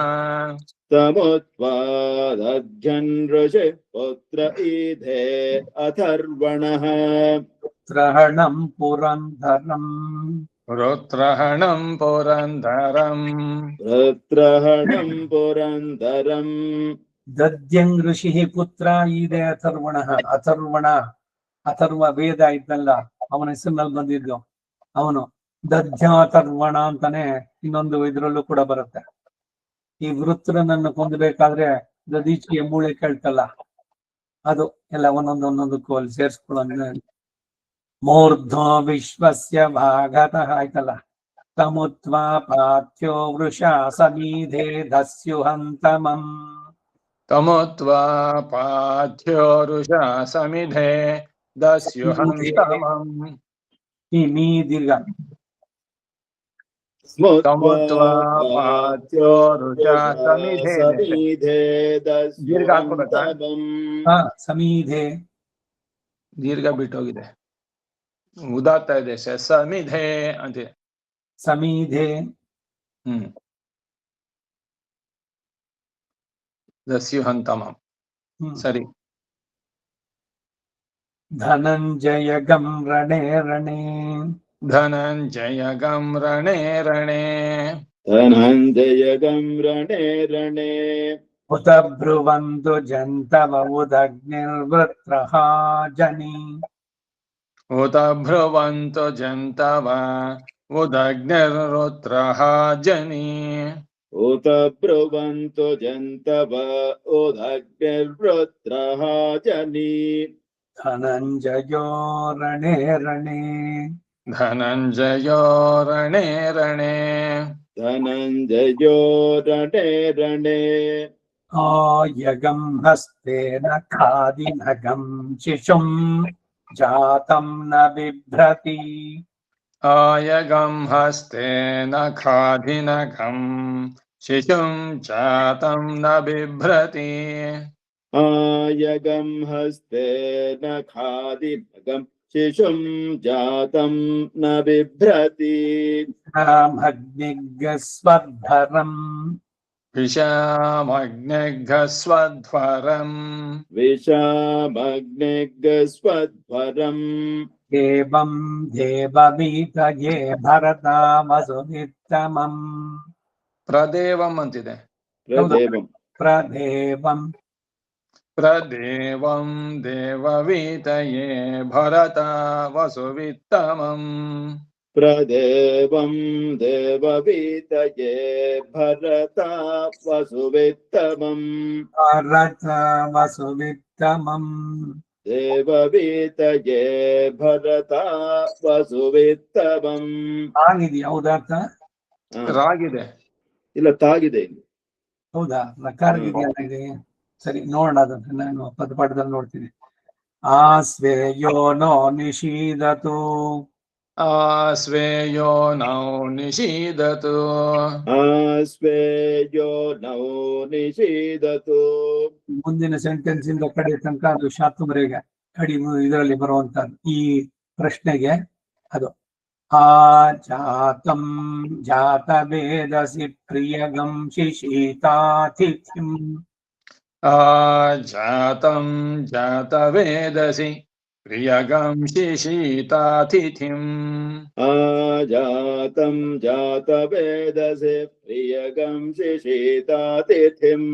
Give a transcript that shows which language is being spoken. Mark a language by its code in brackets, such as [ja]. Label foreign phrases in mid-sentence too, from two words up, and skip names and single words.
[sa] तमुत्वा दध्यन् ऋषिः पुत्र ईधे अथर्वणः त्रहणं पुरन्धरम् रुद्रहणं पुरन्दरम् रुद्रहणं पुरन्दरम् ದದ್ಯಂ ಋಷಿ ಪುತ್ರ ಇದೆ ಅಥರ್ವಣ [kn] ಅಥರ್ವ ವೇದ ಇದ್ದಲ್ಲ ಅವನ ಹೆಸರಿನಲ್ಲಿ ಬಂದಿದ್ದು ಅವನು ದಧ್ಯಾಥರ್ವಣ ಅಂತಾನೆ ಇನ್ನೊಂದು ಇದ್ರಲ್ಲೂ ಕೂಡ ಬರುತ್ತೆ. ಈ ವೃತ್ರನನ್ನು ಕೊಂದಬೇಕಾದ್ರೆ ದದೀಚಿಯ ಮೂಳೆ ಕೇಳ್ತಲ್ಲ ಅದು ಎಲ್ಲ ಒಂದೊಂದಕ್ಕೂ ಅಲ್ಲಿ ಸೇರ್ಸ್ಕೊಳ್ಳೋ [sa] ಮೂರ್ಧ್ವ ವಿಶ್ವಸ್ಯ ಭಾಗತಃ [kn] ಆಯ್ತಲ್ಲ. [sa] ತಮುತ್ವಾ ಪಾಥ್ಯೋ ವೃಷಾ ಸಮೀಧೆ ದಸ್ಯುಹಂತಮಂ तमुत्वा पाथ्यो रुषा समिधे दस्युहन्तमम् [kn] ಈ ಮೀ ದೀರ್ಘ [sa] तमुत्वा पाथ्यो रुषा समिधे [kn] दीर्घ ಹಾಕ್ಬೇಕಾ? [sa] ಸಮೀಧೆ [kn] ದೀರ್ಘ ಬಿಟ್ಟೋಗಿದೆ, ಉದಾತ್ತ ಇದೆ ಸಮಿಧೆ ಅಂತೆ. [sa] ಸಮೀಧೆ [kn] ದಸ್ಯುಹಂತಮಂ ಸರಿ. [sa] ಧನಂಜಯ ಗಂ ರಣೇ ರಣೇ ಧನಂಜಯ ಗಂ ರಣೇ ರಣೇ धनञ्जय गं रणे रणे ಉತ ಬ್ರುವಂದು ಜಂತವ ಉದಗ್ನಿರ್ವೃತ್ರಃ ಜನಿ ಉತ ಭ್ರುವಂತು ಜಂತವ ಉದಗ್ನಿರ್ವೃತ್ರಃ ಜನಿ उत ब्रुवन्तु जन्तव उदग्निर्वृत्रः जनी ಧನಂಜಯೋ ರಣೇ ರಣೇ ಧನಂಜಯೋ ರಣೇ ರಣೇ धनञ्जयो रणे रणे ಆಯಗಂ ಹಸ್ತೇನ ಖಾದಿನಗಂ ಶಿಶುಂ ಜಾತಂ ನ ಬಿಭ್ರತಿ ಆಯಗಂ ಹಸ್ತೇನ ಖಾದಿನಘಂ ಶಿಶುಂ ಜಾತಂ ನ ಬಿಭ್ರತಿ आयगं हस्तेन खादिभगं शिशुं जातं न बिभ्रति ಅಗ್ನಿಗಸ್ವದ್ಭರಂ ವಿಷಾಮಗ್ನಿಘಸ್ವಧ್ವರಂ विषामग्निगस्वध्वरम् ಏವಂ ದೇವವೀತಯೇ ಭರತಾಮಸುನಿತ್ತಮಂ [kn] ಪ್ರದೇವಂ ಅಂತಿದೆ. [sa] प्रदेवम् ಪ್ರದೇವಂ ಪ್ರದೇವಂ ದೇವವೀತಯೇ ಭರತ ವಸುವಿತ್ತಮಂ प्रदेवं देववीतये भरता वसुवित्तमम् ಭರತ ವಸುವಿತ್ತಮಂ देववीतये भरता वसुवित्तमम् [kn] ಆಗಿದೆಯಾ ಉದಾತ್ತ? ರಾಗಿದೆ. ಇಲ್ಲ ತಾಗಿದೆ ಇಲ್ಲಿ. ಹೌದಾ? ನಕಾರಗಿದೆಯಲ್ಲ ಇದೆ. ಸರಿ ನೋಡೋಣ, ಅದನ್ನ ನಾನು ಪದಪಾಠದಲ್ಲಿ ನೋಡ್ತೀನಿ. [sa] ಆಸ್ವೇಯೋ ನೋ ನಿಷೀದತು ಆಸ್ವೇಯೋ ನೌ ನಿಷೀದತು ಆಸ್ವೇಯೋ ನೌ ನಿಷೀದತು. [kn] ಮುಂದಿನ ಸೆಂಟೆನ್ಸ್ ಇಂದ ಕಡೆ ತನಕ ಅದು ಶಾತುಮರೆಗೆ ಅಡಿ ಇದರಲ್ಲಿ ಬರುವಂತ ಈ ಪ್ರಶ್ನೆಗೆ ಅದು [sa] आजातं जातवेदसि प्रियगं शिशीतातिथिम् आजातं जातवेदसि प्रियगंसि शीतातिथिम् आजातं जातवेदसे प्रियगं शिशीतातिथिम्